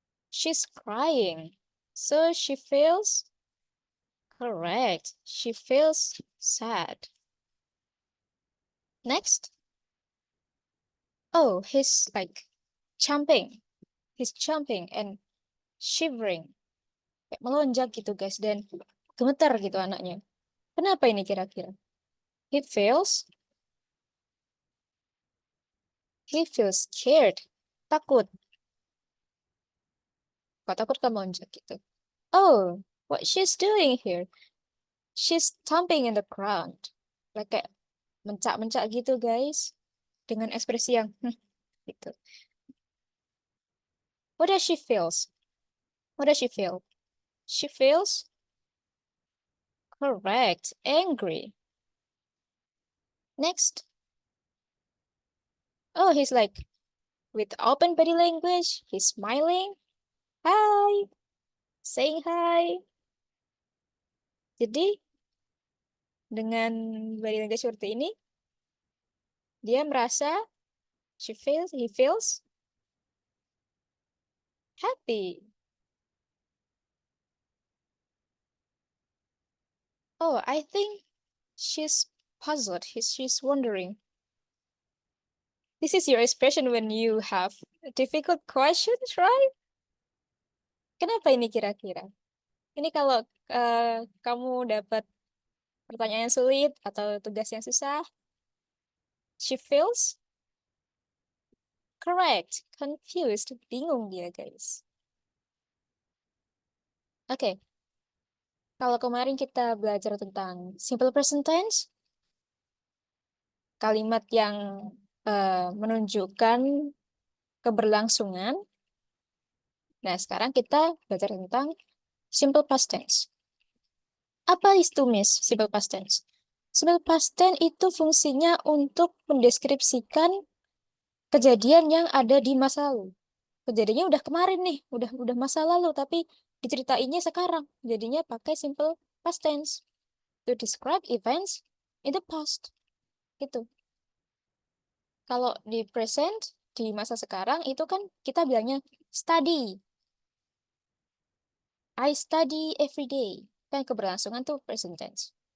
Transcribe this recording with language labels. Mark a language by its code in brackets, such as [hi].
[en] She's crying. So she feels correct. She feels sad. Next. Oh, he's like jumping. He's jumping and shivering. [id] Kayak melonjak gitu guys. Dan gemetar gitu anaknya. Kenapa ini kira-kira? [en] He feels scared. [id] Takut. Kok takut kan melonjak gitu. [en] Oh, what she's doing here? She's stomping in the ground. [id] Like kayak mencak-mencak gitu guys. Dengan ekspresi yang gitu. [en] What does she feels? What does she feel? She feels correct, angry. Next. Oh, he's like with open body language, he's smiling. Hi, saying hi. [id] Jadi dengan body language seperti ini, dia merasa [en] he feels happy. Oh, I think she's puzzled. She's wondering. This is your expression when you have difficult questions, right? [id] Kenapa ini kira-kira? Ini kalau kamu dapat pertanyaan yang sulit atau tugas yang susah, [en] she feels correct, confused, [id] bingung dia, guys. Oke, kalau kemarin kita belajar tentang simple present tense, kalimat yang menunjukkan keberlangsungan. Nah, sekarang kita belajar tentang simple past tense. Apa itu, Miss, simple past tense? Simple past tense itu fungsinya untuk mendeskripsikan kejadian yang ada di masa lalu. Kejadiannya udah kemarin nih, udah masa lalu, tapi diceritainnya sekarang. Jadinya pakai simple past tense. [en] To describe events in the past. [id] Gitu. Kalau di present, di masa sekarang, itu kan kita bilangnya study. [en] I study every day. [id] Kan keberlangsungan tuh [en] present tense.